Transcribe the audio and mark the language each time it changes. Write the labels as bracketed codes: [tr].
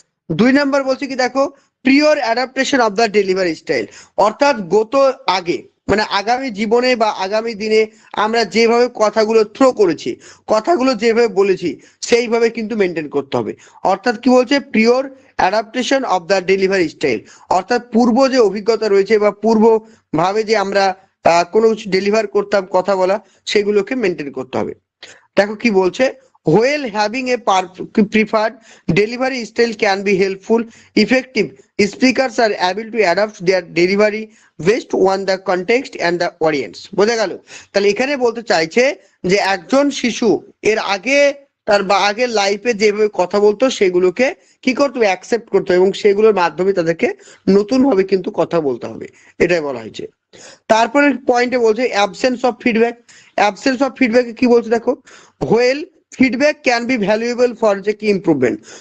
[bn] 2 number বলছে কি, দেখো, [en] prior adaptation of the delivery style, [bn] অর্থাৎ মানে আগামী জীবনে বা আগামী দিনে আমরা যেভাবে কথাগুলো থ্রো করেছি, কথাগুলো যেভাবে বলেছি সেইভাবে কিন্তু মেনটেন করতে হবে। অর্থাৎ কি বলছে? [en] prior adaptation of the delivery style, [bn] অর্থাৎ পূর্ব যে অভিজ্ঞতা রয়েছে বা পূর্ব ভাবে যে আমরা কোনো কিছু ডেলিভার করতাম, কথা বলা, সেগুলোকে মেনটেন করতে হবে। দেখো কি বলছে, [en] while having a preferred delivery style can be helpful, effective speakers are able to adapt their delivery based on the context and the audience. [bn] বোঝা গেল? তাহলে এখানে বলতে চাইছে যে একজন শিশু এর আগে তার বা আগের লাইফে যেভাবে কথা বলতো সেগুলোকে কি করতে হবে? অ্যাকসেপ্ট করতে হবে এবং সেগুলোর মাধ্যমে তাদেরকে নতুন ভাবে কিন্তু কথা বলতে হবে, এটাই বলা হয়েছে। তারপরে পয়েন্টে বলছে [en] Absence of feedback. Absence of ফিডব্যাকে [bn] কি বলছে দেখো, [en] While feedback can be valuable for যে কি improvement.